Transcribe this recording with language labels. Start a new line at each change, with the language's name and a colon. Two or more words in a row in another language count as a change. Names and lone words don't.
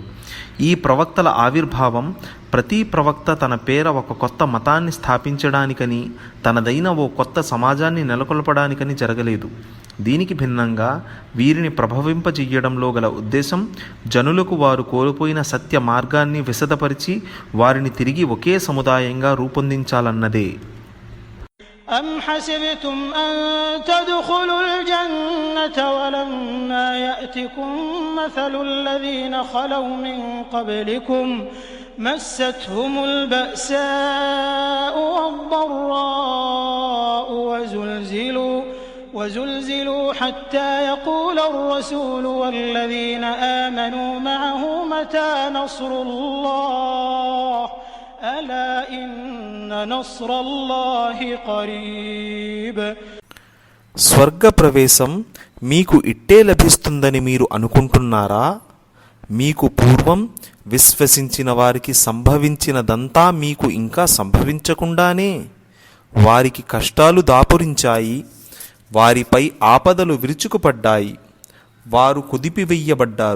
Telugu: ఈ ప్రవక్తల ఆవిర్భావం ప్రతి ప్రవక్త తన పేర ఒక కొత్త మతాన్ని స్థాపించడానికని, తనదైన ఓ కొత్త సమాజాన్ని నెలకొల్పడానికని జరగలేదు. దీనికి భిన్నంగా వీరిని ప్రభవింపజెయ్యడంలో గల ఉద్దేశం జనులకు వారు కోల్పోయిన సత్య మార్గాన్ని విశదపరిచి వారిని తిరిగి ఒకే సముదాయంగా రూపొందించాలన్నదే.
Arabic: أم حسبتم أن تدخلوا الجنة ولما يأتكم مثل الذين خلوا من قبلكم مستهم البأساء والضراء وزلزلوا حتى يقول الرسول والذين آمنوا معه متى نصر الله ألا إن نصر الله قريب.
Telugu: స్వర్గ ప్రవేశం మీకు ఇట్టే లభిస్తుందని మీరు అనుకుంటున్నారా? మీకు పూర్వం విశ్వసించిన వారికి సంభవించినదంతా మీకు ఇంకా సంభవించకుండానే వారికి కష్టాలు దాపురించాయి, వారిపై ఆపదలు విరుచుకుపడ్డాయి, వారు కుదిపివెయ్యబడ్డారు.